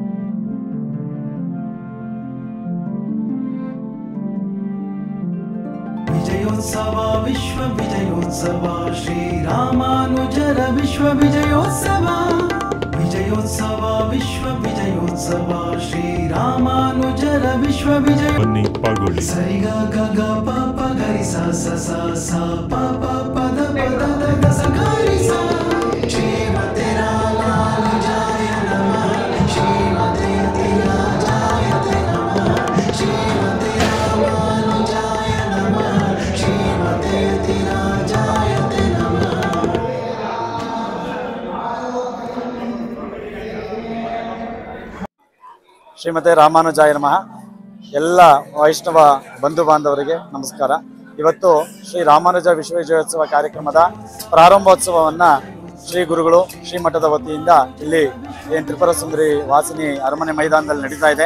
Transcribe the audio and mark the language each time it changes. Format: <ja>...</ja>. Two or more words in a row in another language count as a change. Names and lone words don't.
<sa>विजयोत्सव विश्व विजयोत्सव श्रीरामानुजर विश्व विजयोत्सव विजयोत्सव विश्व विजयोत्सव श्रीरामानुजर विश्व विजय सरि ग ग ग प प गरि सा सा सा सा प प प द प द द ग स गरि सा श्रीमते रामानुजाय नमः श्रीमते राजाय नमः श्रीमते रामानुजाय नमः श्रीमते राजाय नमः। ಶ್ರೀಮತೆ ರಾಮಾನುಜಾಯ ನಮಃ.</sa> <kn>ಎಲ್ಲ ವೈಷ್ಣವ ಬಂಧು ಬಾಂಧವರಿಗೆ ನಮಸ್ಕಾರ. ಇವತ್ತು ಶ್ರೀ ರಾಮಾನುಜ ವಿಶ್ವವಿಜಯೋತ್ಸವ ಕಾರ್ಯಕ್ರಮದ ಪ್ರಾರಂಭೋತ್ಸವವನ್ನು ಶ್ರೀ ಗುರುಗಳು ಶ್ರೀಮಠದ ವತಿಯಿಂದ ಇಲ್ಲಿ ಏನು ತ್ರಿಪುರ ಸುಂದರಿ ವಾಸಿನಿ ಅರಮನೆ ಮೈದಾನದಲ್ಲಿ ನಡೀತಾ ಇದೆ.</kn>